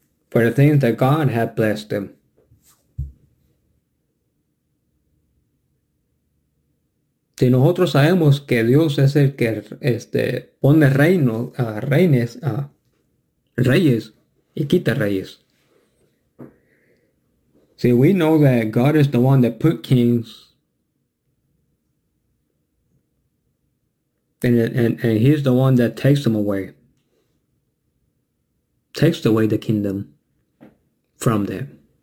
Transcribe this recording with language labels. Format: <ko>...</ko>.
<en>For the things that God had blessed him.</en> <es>Si nosotros sabemos que Dios es el que pone reino a reines a reyes y quita reyes.</es> <en>See, we know that God is the one that put kings. And he's the one that takes them away. Takes away the kingdom from them.</en>